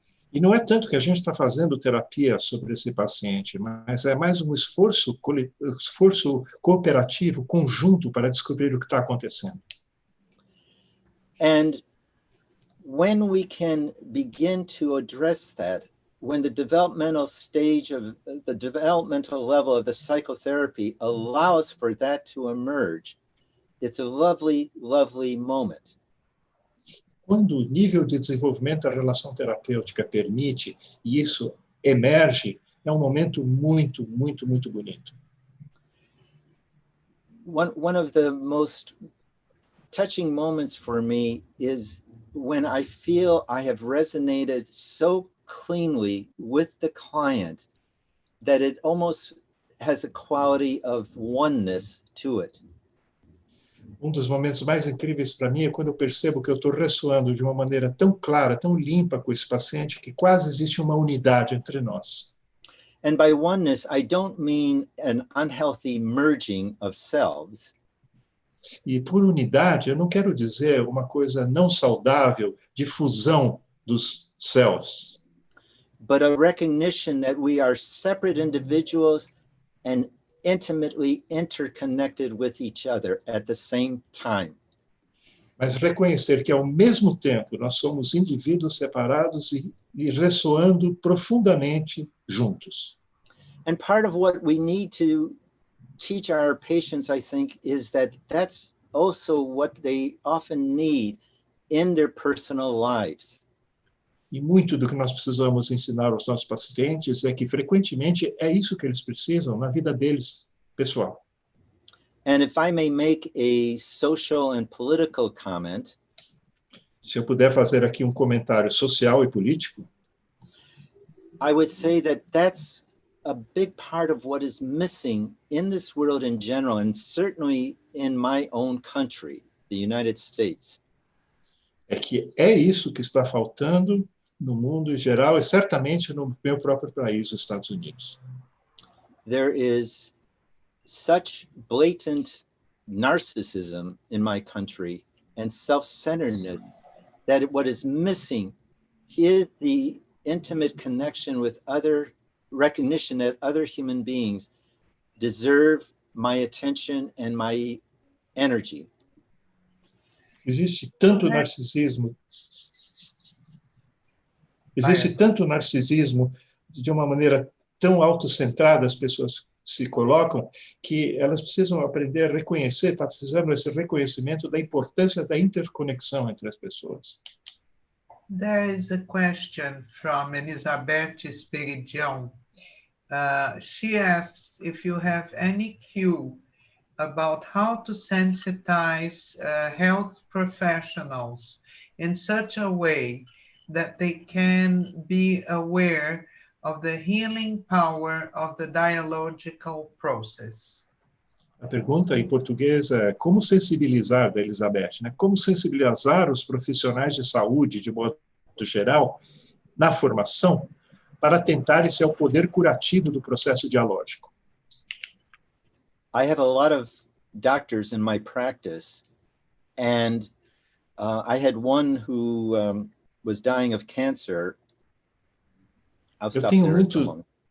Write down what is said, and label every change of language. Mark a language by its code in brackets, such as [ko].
[pt] E não é tanto que a gente está fazendo terapia sobre esse paciente, mas é mais um esforço cooperativo, conjunto, para descobrir o que está acontecendo. [en] And when we can begin to address that, when the developmental stage of the developmental level of the psychotherapy allows for that to emerge, it's a lovely, lovely moment. [pt] Quando o nível de desenvolvimento da relação terapêutica permite, e isso emerge, é um momento muito, muito, muito bonito. [en] One of the most touching moments for me is when I feel I have resonated so cleanly with the client that it almost has a quality of oneness to it. [pt] Um dos momentos mais incríveis para mim é quando eu percebo que eu estou ressoando de uma maneira tão clara, tão limpa com esse paciente, que quase existe uma unidade entre nós. [en] And by oneness, I don't mean an unhealthy merging of selves. [pt] E por unidade, eu não quero dizer uma coisa não saudável de fusão dos selves, [en] but a recognition that we are separate individuals and intimately interconnected with each other at the same time. [pt] mas reconhecer que, ao mesmo tempo, nós somos indivíduos separados e ressoando profundamente juntos. [en] And part of what we need to teach our patients, I think, is that that's also what they often need in their personal lives. [pt] E muito do que nós precisamos ensinar aos nossos pacientes é que, frequentemente, é isso que eles precisam na vida deles, pessoal. [en] And if I may make a social and political comment, [pt] Se eu puder fazer aqui um comentário social e político, [en] I would say that that's a big part of what is missing in this world in general, and certainly in my own country, the United States. [pt] é que é isso que está faltando no mundo em geral e certamente no meu próprio país, os Estados Unidos. [en] There is such blatant narcissism in my country and self-centeredness that what is missing is the intimate connection with other, recognition that other human beings deserve my attention and my energy. [pt] Existe tanto narcisismo. Existe tanto narcisismo de uma maneira tão autocentrada, as pessoas se colocam, que elas precisam aprender a reconhecer, está precisando desse reconhecimento da importância da interconexão entre as pessoas. [en] There is a question from Elizabeth Esperidião. She asks if you have any cue about how to sensitize health professionals in such a way that they can be aware of the healing power of the dialogical process. [pt] A pergunta em português é como sensibilizar, da Elizabeth, né? Como sensibilizar os profissionais de saúde, de modo geral, na formação, para atentarem ao poder curativo do processo dialógico. [en] I have a lot of doctors in my practice, and I had one who was dying of cancer. I'll stop there for a moment.